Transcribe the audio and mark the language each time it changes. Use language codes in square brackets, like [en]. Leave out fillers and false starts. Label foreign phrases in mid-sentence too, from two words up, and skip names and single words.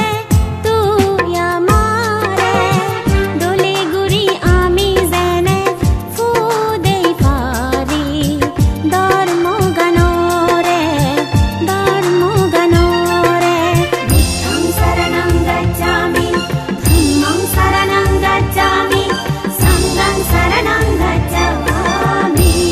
[ccp] तुई आमारे दले गुरी आमी जेने फुदेई पारी धर्म गानरे [pi] बुद्धं शरणं गच्छामि धम्मं शरणं गच्छामि संघं शरणं गच्छामि